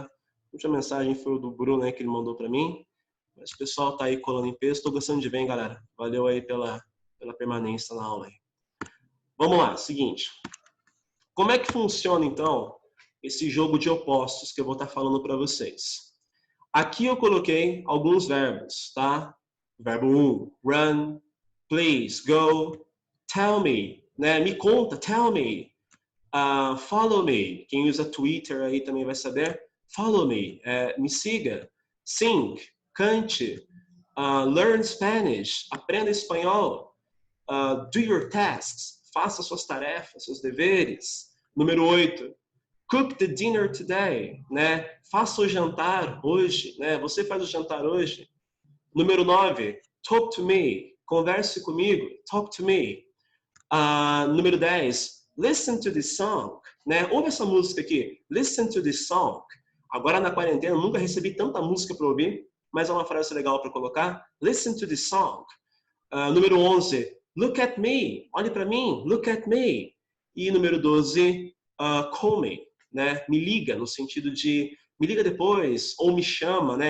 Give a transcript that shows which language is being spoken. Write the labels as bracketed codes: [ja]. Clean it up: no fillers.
[pt] A última mensagem foi o do Bruno, né, que ele mandou para mim, mas o pessoal tá aí colando em peso, tô gostando de ver, hein, galera? Valeu aí pela permanência na aula aí. Vamos lá, seguinte. Como é que funciona, então, esse jogo de opostos que eu vou estar falando para vocês? Aqui eu coloquei alguns verbos, tá? [en] Verbo 1, run, please, go, tell me, né? [pt] Me conta, [en] tell me, follow me. [pt] Quem usa Twitter aí também vai saber. [en] Follow me, [pt] me siga. [en] Sing, [pt] cante. [en] Learn Spanish, [pt] aprenda espanhol. [en] Do your tasks, [pt] faça suas tarefas, seus deveres. [en] Número 8, cook the dinner today, né? [pt] Faça o jantar hoje, né? Você faz o jantar hoje. [en] Número 9, talk to me, [pt] converse comigo, [en] talk to me. Número 10, listen to this song, né? [pt] Ouve essa música aqui, [en] listen to this song. [pt] Agora na quarentena, eu nunca recebi tanta música para ouvir, mas é uma frase legal para colocar. [en] Listen to this song. Número 11, look at me, [pt] olhe para mim, [en] look at me. [pt] E número 12, [en] call me, [pt] né? Me liga, no sentido de me liga depois, ou me chama, né?